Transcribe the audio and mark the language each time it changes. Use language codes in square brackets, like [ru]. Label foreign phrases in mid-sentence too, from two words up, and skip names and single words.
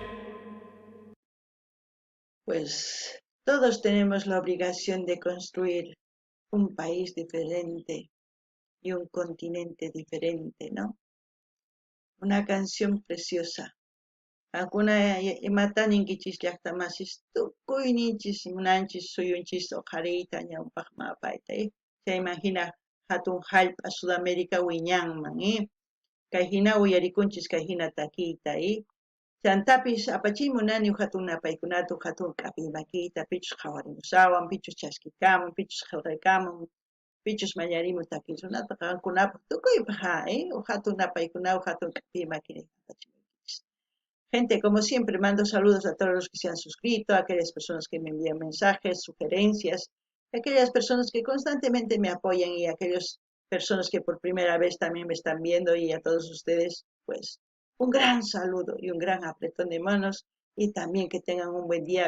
[es] Pues todos tenemos la obligación de construir un país diferente y un continente diferente, ¿no? Una canción preciosa. [qu] Alguna imataninkichis llaqtamasis tukuyninchis munanchis suyunchis uqhariyta ñawpaq mapayta, chay imagina hatun hallp'a Sudamérica wiñanman, kay hina uyarikunchis kay hina takiyta, chantapis apachimunani hatun napaykunata hatun k'api makiyta pichus qhawarimusawan, pichus chaskikamun, pichus qillqaykamun, pichus mañarimun takiy runata qankunapaq tukuypaq hatun napaykunawan hatun k'api makiyta apachimunkichis. [es] Gente, como siempre, mando saludos a todos los que se han suscrito, a aquellas personas que me envían mensajes, sugerencias, a aquellas personas que constantemente me apoyan y a aquellos personas que por primera vez también me están viendo y a todos ustedes, pues un gran saludo y un gran apretón de manos y también que tengan un buen día.